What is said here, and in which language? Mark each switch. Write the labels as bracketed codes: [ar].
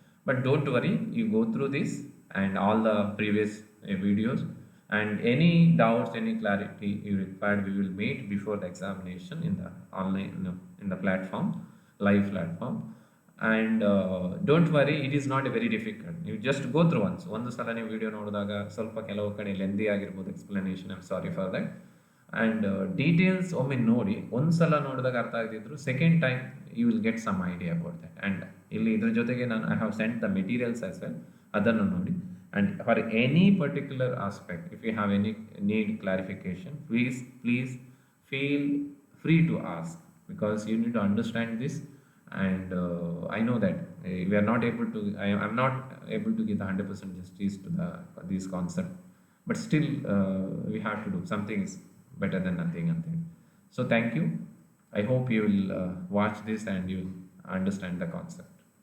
[en] But don't worry, you go through this and all the previous videos, and any doubts, any clarity you required, we will meet before the examination in the online, in the platform, live platform. And don't worry, it is not very difficult. You just go through once. [kn] ಒಂದು ಸಲ ನೀವು video ನೋಡಿದಾಗ ಸ್ವಲ್ಪ ಕೆಲವು ಕಡೆ lengthy ಆಗಿರ್ಬೋದು explanation, [en] I am sorry for that. [kn] And details ಒಮ್ಮೆ ನೋಡಿ, ಒಂದು ಸಲ ನೋಡಿದಾಗ ಅರ್ಥ ಆಗದಿದ್ರು second time [en] You will get some idea about that. And [kn] ಇಲ್ಲಿ ಇದ್ರ ಜೊತೆಗೆ ನಾನು [en] I have sent the materials as well, [kn] ಅದನ್ನು ನೋಡಿ. [en] And for any particular aspect if you have any need clarification, please feel free to ask, because you need to understand this. And I know that we are not able to, I'm not able to give the 100% justice to these concepts, but still we have to do something is better than nothing. So thank you. I hope you will watch this and you will understand the concept.